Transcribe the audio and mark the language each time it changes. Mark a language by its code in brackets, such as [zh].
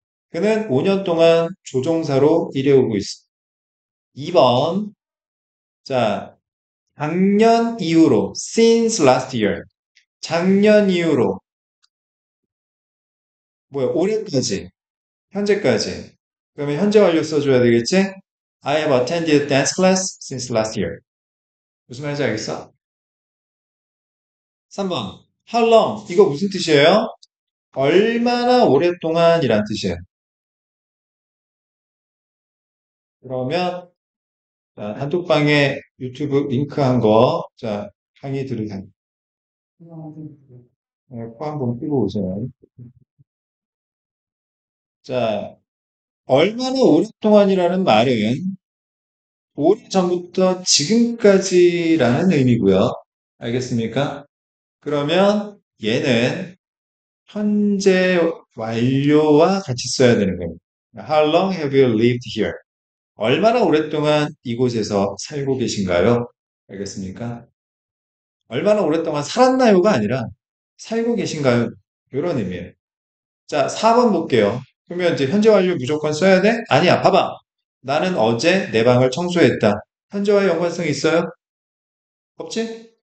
[ko] 그는 5년 동안 조종사로 일해오고 있어. 2번. 자, 작년 이후로 [en] since last year. [ko] 작년 이후로 뭐야? 올해까지. 현재까지. 그러면 현재 완료 써줘야 되겠지? [en] I have attended dance class since last year. [ko] 무슨 말인지 알겠어? 3번. [en] How long? [ko] 이거 무슨 뜻이에요? 얼마나 오랫동안이란 뜻이에요. 그러면 자, 단톡방에 유튜브 링크한 거, 자, 강의 들으세요. 네, 코 한번 끼고 오세요. 자, 얼마나 오랫동안이라는 말은 오래전부터 지금까지라는 의미고요. 알겠습니까? 그러면 얘는 현재 완료와 같이 써야 되는 겁니다. [en] How long have you lived here? [ko] 얼마나 오랫동안 이곳에서 살고 계신가요? 알겠습니까? 얼마나 오랫동안 살았나요가 아니라 살고 계신가요? 이런 의미예요. 자, 4번 볼게요. 그러면 이제 현재 완료 무조건 써야 돼? 아니야, 봐봐. 나는 어제 내 방을 청소했다. 현재와 연관성 있어요? 없지?